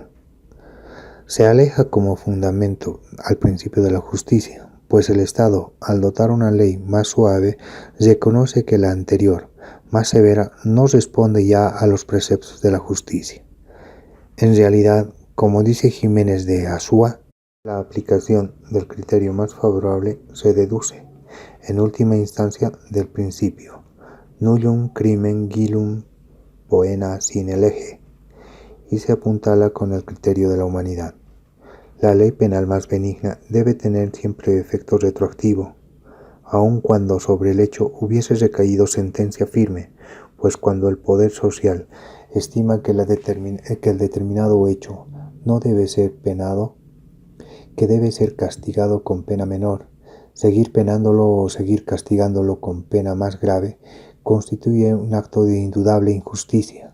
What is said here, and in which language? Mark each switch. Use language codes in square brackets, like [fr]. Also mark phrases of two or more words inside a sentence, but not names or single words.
[es] Se aleja como fundamento al principio de la justicia, pues el Estado, al dotar una ley más suave, reconoce que la anterior, más severa, no responde ya a los preceptos de la justicia. En realidad, como dice Jiménez de Azúa, la aplicación del criterio más favorable se deduce, en última instancia, del principio [la] nullum crimen gillum poena sine lege, [es] y se apuntala con el criterio de la humanidad. La ley penal más benigna debe tener siempre efecto retroactivo, aun cuando sobre el hecho hubiese recaído sentencia firme, pues cuando el poder social estima que el determinado hecho no debe ser penado, que debe ser castigado con pena menor, seguir penándolo o seguir castigándolo con pena más grave constituye un acto de indudable injusticia.